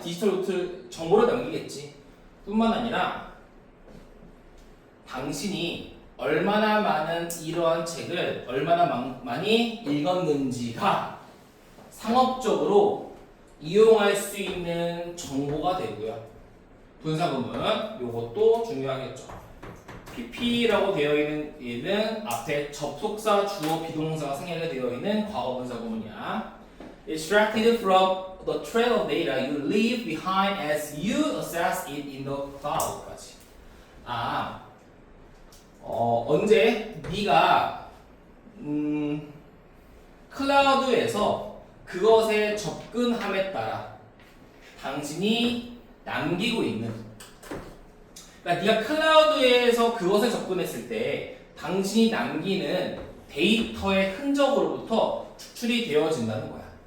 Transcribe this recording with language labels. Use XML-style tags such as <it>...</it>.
<ko>디지털 노트 정보를 남기겠지. 뿐만 아니라 당신이 얼마나 많은 이러한 책을 얼마나 많이 읽었는지가 상업적으로 이용할 수 있는 정보가 되고요. 분사구문 요것도 중요하겠죠. PP라고 되어 있는 얘는 앞에 접속사, 주어, 비동사가 생략이 되어 있는 과거 분사 구문이야.</ko> <en>Extracted from the trail of data you leave behind as you assess it in the cloud까지.</en> <ko>언제 네가 클라우드에서 그것에 접근함에 따라 당신이 남기고 있는 그러니까 네가 클라우드에서 그것에 접근했을 때 당신이 남기는 데이터의 흔적으로부터 추출이 되어진다는 거야.</ko>